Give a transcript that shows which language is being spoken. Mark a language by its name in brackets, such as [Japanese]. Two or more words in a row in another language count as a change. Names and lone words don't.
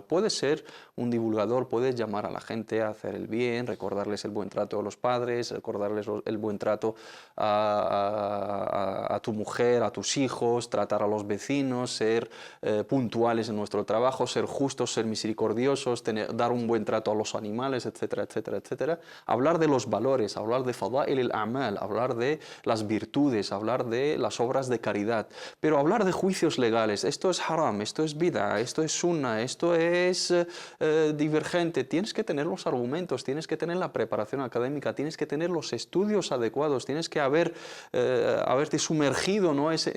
[Spanish] Puedes ser un divulgador, puedes llamar a la gente a hacer el bien, recordarles el buen trato a los padres, recordarles el buen trato a tu mujer, a tus hijos, tratar a los vecinos, ser puntuales en nuestro trabajo, ser justos, ser misericordiosos, dar un buen trato a los animales, etcétera, etcétera, etcétera. Hablar de los valores, hablar de [Arabic] فضائل الأعمال, [Spanish] hablar de las virtudes, hablar de las obras de caridad. Pero hablar de juicios legales, esto es haram, esto es bid'a, esto es sunna, esto es divergente. Tienes que tener los argumentos, tienes que tener la preparación académica, tienes que tener los estudios adecuados, tienes que haberte sumergido, ¿no?, en